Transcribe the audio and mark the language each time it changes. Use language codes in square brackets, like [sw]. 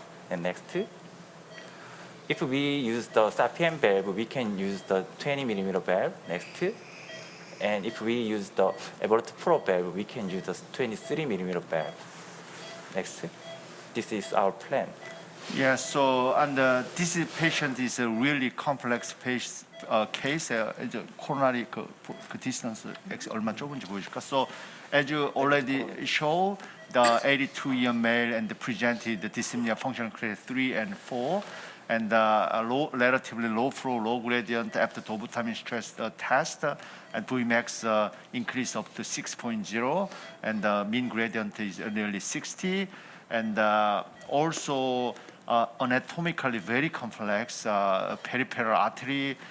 [en] And next. If we use the SAPIEN valve, we can use the 20 millimeter valve. Next. And if we use the Everett Pro valve, we can use the 23 millimeter valve. Next. This is our plan. Yeah, so this patient is a really complex case. [ko] 이제 coronary 그 distance 얼마 좁은지 보여줄까? [en] So as you already show, the 82-year male and presented the dyspnea functional class 3 and 4, and relatively low flow, low gradient after dobutamine stress test, and Vmax increase up to 6.0, and mean gradient is nearly 60, and also anatomically very complex peripheral artery.